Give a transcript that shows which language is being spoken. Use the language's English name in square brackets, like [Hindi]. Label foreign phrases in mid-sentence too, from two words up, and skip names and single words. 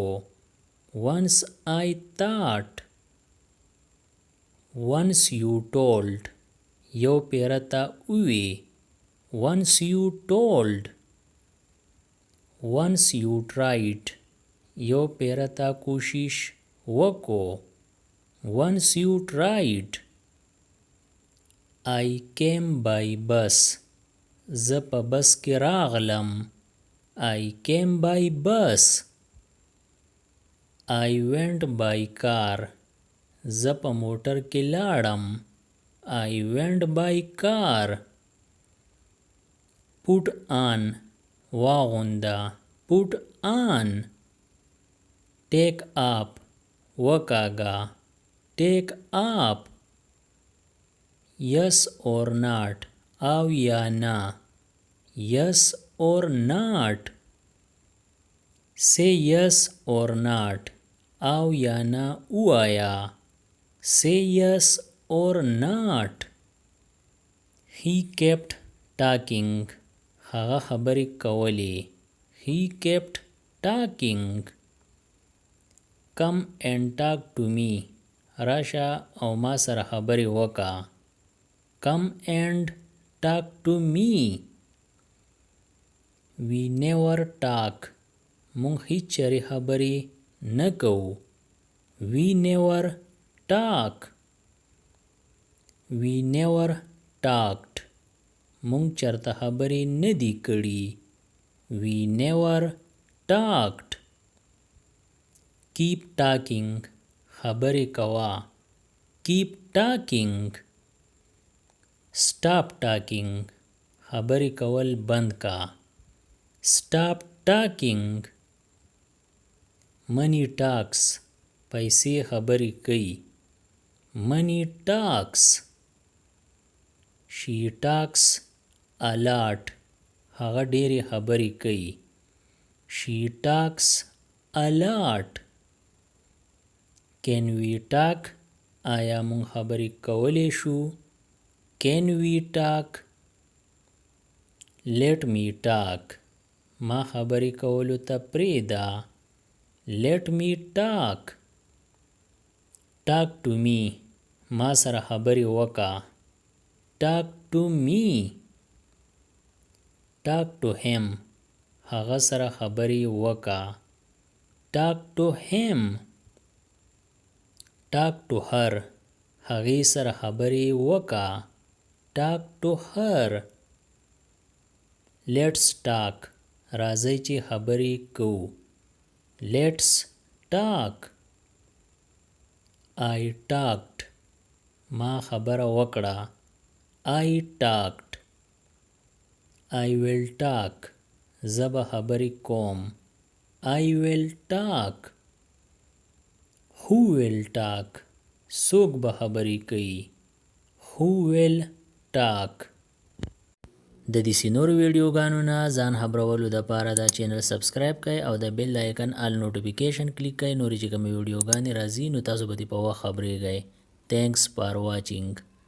[English] Once I thought. Once you told. [Pashto] یو پیره تا اوی. [English] Once you told. Once you tried. [Pashto] یو پیره تا کوشش وکو. [English] Once you tried. I came by bus. [Pashto] زه په بس کې راغلم. [English] I came by bus. I went by car. [Pashto] زه په موټر کې لاړم. [English] I went by car. Put on. واغونده. Put on. Take up. وکاږه. Take up. Yes or not. [Pashto] او یا نه. [English] Yes or not. Say yes or not. [Pashto] او یا نه ووایا. [English] Say yes or not. He kept talking. [Pashto] هغه خبرې کولې. [English] He kept talking. Come and talk to me. [Pashto] راشه او ما سره خبرې وکا. [English] Come and talk to me. We never talk. [Pashto] مونږ هیڅ چرې خبرې نه کوو. [English] We never talk. We never talked. [Pashto] مونږ چرته خبرې نه دي کړي. [English] We never talked. Keep talking. [Pashto] خبرې کوا. [English] Keep talking. Stop talking. [Pashto] خبرې کول بند کا. [English] Stop talking. Money talks. [Pashto] پیسې خبرې کوي. [English] Money talks. She talks a lot. [Pashto] هغه ډېرې خبرې کوي. [English] She talks a lot. Can we talk? [Pashto] آیا مونږ خبرې کولی شو؟ [English] Can we talk? Let me talk. [Pashto] ما خبرې کولو ته پرېږده. [English] Let me talk. Talk to me. [Pashto] ما سره خبرې وکړه. [English] Talk to me. Talk to him. [Pashto] هغه سره خبرې وکړه. [English] Talk to him. Talk to her. [Pashto] هغې سره خبرې وکړه. [English] Talk to her. Let's talk. [Pashto] راځئ چې خبرې کوو. [English] Let's talk. I talked. [Pashto] ما خبره وکړه. [English] I talked. I will talk. [Pashto] زه به خبرې کوم. [English] I will talk. Who will talk? [Pashto] څوک به خبرې کوي. [English] Who will talk? [Pashto] د دې نورو ویډیوګانو نه ځان خبرولو دپاره دا چینل سبسکرایب کړئ او د [English] bell icon all notification click [Pashto] کړئ. نورې چې کومې ویډیوګانې راځي نو تاسو به دې په وخت خبرېږئ. [English] Thanks for watching.